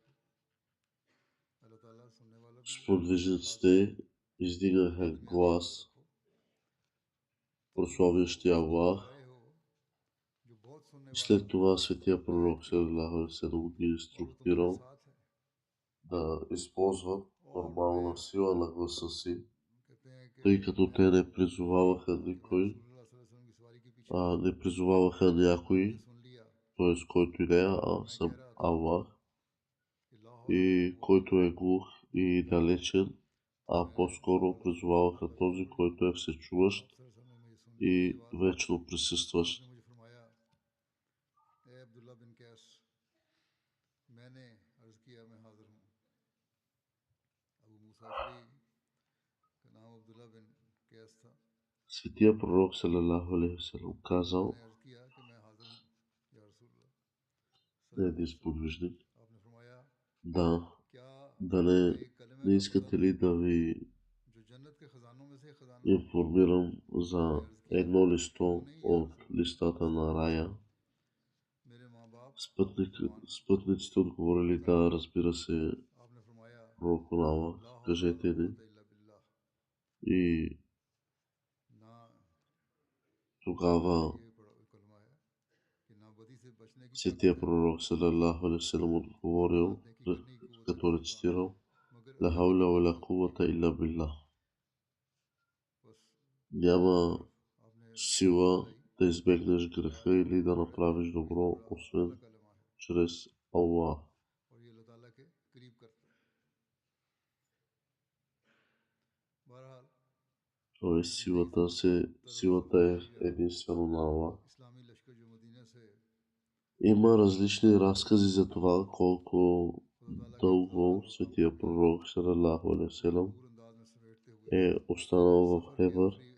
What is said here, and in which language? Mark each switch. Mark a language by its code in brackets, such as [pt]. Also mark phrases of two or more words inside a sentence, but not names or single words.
[bg] сподвижниците издигаха глас, прославящи Аллах. И след това светия пророк [ar] صلى الله عليه وسلم [bg] ги инструктирал да използват нормална сила на гласа си, тъй като те не призоваваха никой, не призоваваха някой, т.е. който и да е, а сам Аллах, и който е глух и далечен, а по-скоро призоваваха този, който е всечуващ и вечно присъстващ. Светия пророк [ar] صلى الله عليه وسلم [bg] казал на един сподвижник: да не искате ли да ви информирам за едно листо от листата на рая? Спътниците отговорили: да, разбира се, пророк на Аллах, кажете ни. И тогава светия пророк [ar] صلى الله عليه وسلم [bg] отговорил, като рецитирал: [ar] لا حول ولا قوة إلا بالله. [bg] Няма сила да избегнеш греха или да направиш добро, освен чрез Аллах. Тоест силата е единствено на Аллах. Има различни разкази за това колко дълго светия пророк [ar] صلى الله عليه وسلم [bg] е останал в Хебър.